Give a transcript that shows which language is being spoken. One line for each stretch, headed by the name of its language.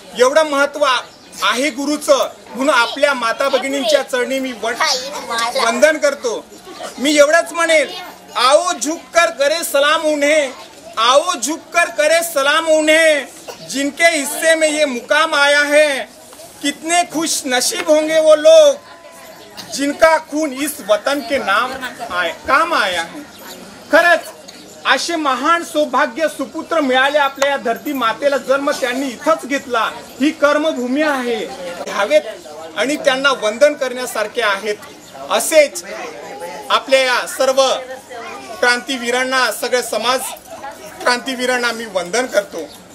Marathi: एवढं महत्व आहे गुरुचं. म्हणून आपल्या माता भगिनींच्या चरणी मी वंदन करतो. मी एवढंच म्हणेल,
Hindi: आओ झुककर करे सलाम उन्हें, आओ झुककर करे सलाम उन्हें, जिनके हिस्से में ये मुकाम आया है. कितने खुश नसीब होंगे वो लोग जिनका खून इस वतन के काम आया है.
Marathi: खरंच असे महान सौभाग्य सुपुत्र मिळाले आपल्या या धरती मातेला. जन्म त्यांनी इथंच घेतला. ही कर्मभूमी आहे, घ्यावेत आणि त्यांना वंदन करण्यासारखे आहेत. असेच आपल्या या सर्व क्रांतीवीरांना, सगळे समाज क्रांतीवीरांना मी वंदन करतो.